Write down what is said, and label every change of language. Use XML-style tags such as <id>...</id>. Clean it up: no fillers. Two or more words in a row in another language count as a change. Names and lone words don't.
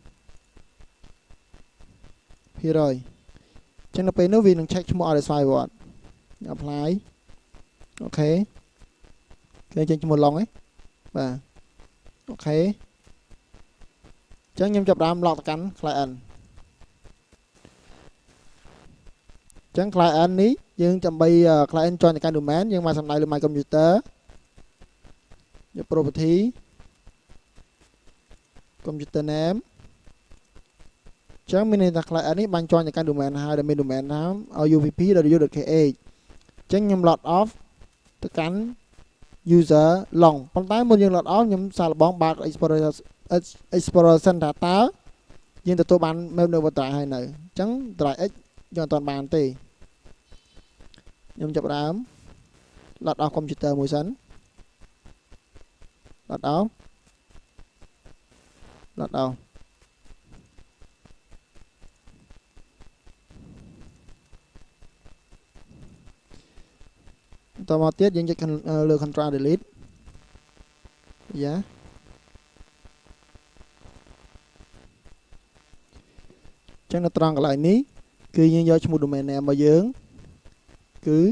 <km>%ចឹងនៅពេលនោះវានឹង check ឈ្មោះអត់ឲ្យស្វ័យវត្ត apply អូខេគេចេញឈ្មោះ long ហ៎បាទអូខេចឹងខ្ញុំចាប់ដើម log ទៅកាន់ client ចឹង client នេះយើងដើម្បី</km> <en>client join</en> <km>ទៅកាន់ domain យើងមកសំដៅលើ</km> <en>my computer</en> <km>យក property</km> <en>computer name</en> <km>ចឹងមានន័យថា client នេះបាន join ទៅកាន់ domain ហើយដែលមាន</km> <en>domain name uup.ru.kh</en> <km>ចឹងខ្ញុំ</km> <en>log off</en> <km>ទៅកាន់</km> <en>user long</en> <km>ប៉ុន្តែមុនយើង</km> <en>log off</en> <km>ខ្ញុំសាកល្បងបើក exploration ថាតើយើងទទួលបាន</km> <en>map network drive</en> <km>ហើយនៅចឹង</km> <en>drive x</en> <km>យើងអត់ទាន់បានទេខ្ញុំចាប់ដើម</km> <en>log off computer</en> <km>មួយសិន</km> <en>log off</en> <km>តមកទៀតយើងចុចលើ</km> <en>control delete</en> <km>យ៉ាចឹងនៅត្រង់កន្លែងនេះគឺយើងយកឈ្មោះ</km> <en>domain name</en> <km>របស់យើងគឺ</km>